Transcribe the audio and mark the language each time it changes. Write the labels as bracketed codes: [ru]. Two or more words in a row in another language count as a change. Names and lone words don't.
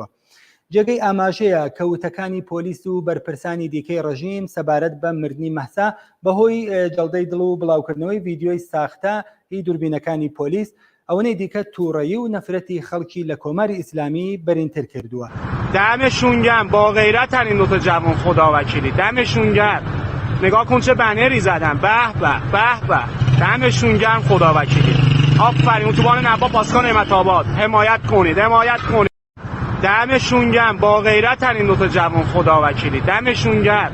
[ckb] جێگەی ئاماژەیە کەوتەکانی پۆلیس و بەرپرسانی دیکەی ڕژیم سەبارەت بە مردنی مەحسا بەهۆی جەڵدەی دڵ و بڵاوکردنەوەی ڤیدیۆی ساختە هی دووربینەکانی پۆلیس ئەوەی دیکە تووڕەیی و نەفرەتی خەڵکی لە کۆماری ئیسلامی بەرینتر کردووە. [fa] دمشون گرم، با غیرتن این دوتا جوان، خدا وکیلی دمشون گرم. نگاه کن چه بنری زدن، به به به به، دمشون گرم خدا وکیلی. آفرین، اتوبان نبا پاسکان نعمت آباد، حمایت کنید، حمایت کنید. دمشون گرم، با غیرتن این دوتا جوان، خدا وکیلی دمشون گرم.